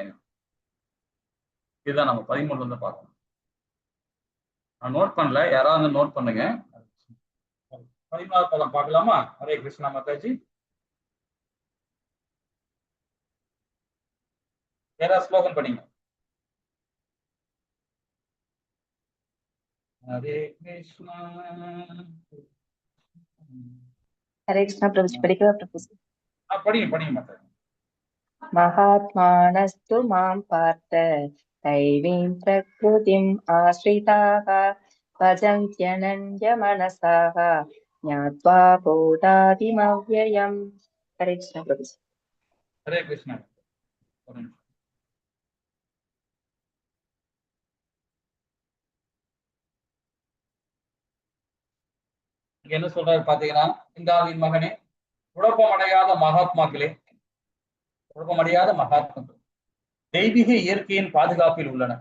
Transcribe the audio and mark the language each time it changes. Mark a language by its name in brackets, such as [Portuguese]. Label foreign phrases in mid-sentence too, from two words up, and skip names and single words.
[Tamil] இதுதான் நம்ம 13 வந்து பார்க்கணும். நான் நோட் பண்ணல, யாராவது வந்து நோட் பண்ணுங்க. 14வது பதம் பார்க்கலாமா? ஹரே கிருஷ்ணா மாதாஜி. யாராவது ஸ்லோகம் படிங்க. [Hindi] हरे कृष्णा हरे कृष्णा प्रभु जी படிக்கவா प्रभु जी? [Tamil] படிங்க மாதாஜி. [Sanskrit] महात्मानस्तु मां पार्थ दैवीं प्रकृतिम् आश्रिताः भजन्त्यनन्यमनसाः ज्ञात्वा बोधादिमव्ययम्. [Hindi] हरे कृष्णा प्रभु जी. हरे कृष्णा. [Tamil] என்ன சொல்றாரு பாத்தீங்கன்னா, இந்தாவின் மகனே, குழப்பமடையாத மகாத்மாக்களே, குழப்பமடையாத மகாத்மாக்கள் தெய்வீக இயற்கையின் பாதுகாப்பில் உள்ளனர்.